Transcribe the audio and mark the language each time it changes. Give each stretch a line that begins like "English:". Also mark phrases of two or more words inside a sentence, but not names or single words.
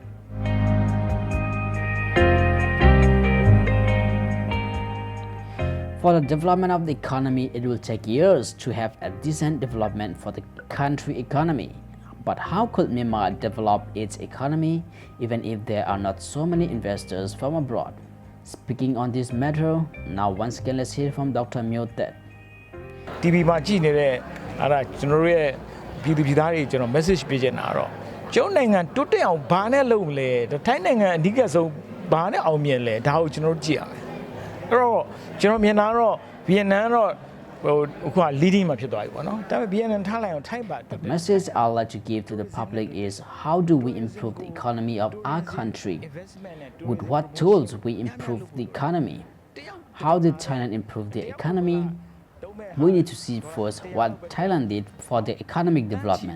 English: For the development of the economy, it will take years to have a decent development for the country economy. But how could Myanmar develop its economy even if there are not so many investors from abroad? Speaking on this matter, now once again let's hear from Dr. Myo Tet.
Burmese: TV မှာကြည့်နေတဲ့အဲ့ဒါကျွန်တော်တို့ရဲ့ပြည်သူပြည်သားတွေကျွန်တော် message ပေးချင်တာတော့ကျွန်တော်နိုင်ငံတိုးတက်အောင်ဘာနဲ့လုပ်မလဲထိုင်းနိုင်ငံအဓိကဆုံးဘာနဲ့အောင်မြင်လဲဒါကိုကျွန်တော်တို့ကြည့်ရမယ်အဲ့တော့ကျွန်တော်မြင်တာတော့ဗီယက်နမ်တော့အခုက leading မှာဖြစ်သွားပြီပေါ့နော်ဒါပေမဲ့ဗီယက်နမ်ထားလိုက်အောင်ထိုင်းပါ
English: The message I'd like to give to the public is how do we improve the economy of our country? With what tools we improve the economy? How did Thailand improve the economy? We need to see first what Thailand did for the economic development.